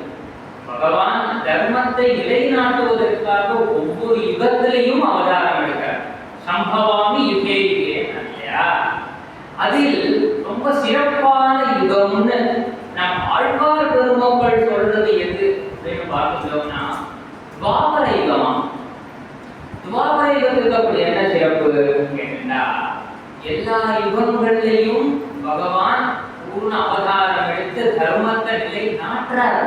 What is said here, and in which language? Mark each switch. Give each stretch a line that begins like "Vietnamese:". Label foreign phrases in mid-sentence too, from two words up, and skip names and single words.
Tamil: பகவான் தர்மத்தை நிலைநாட்டுவதற்காக ஒவ்வொரு யுகத்திலையும் அவதாரம் எடுக்கிறார்.
Sanskrit: सम्भवामि युगे युगे இல்லையா?
Tamil: அதில் ரொம்ப சிறப்பான யுகம்னு நம் ஆழ்வார் பெருமக்கள் சொல்றது எது அப்படின்னு பார்த்துட்டோம்னா துவாபர யுகமா. துவாபர யுகத்துக்கு அப்படி என்ன சிறப்பு கேட்டா எல்லா யுகங்களிலையும் பகவான் பூர்ண அவதாரம் எடுத்து தர்மத்தை நிலை நாட்டுறார்.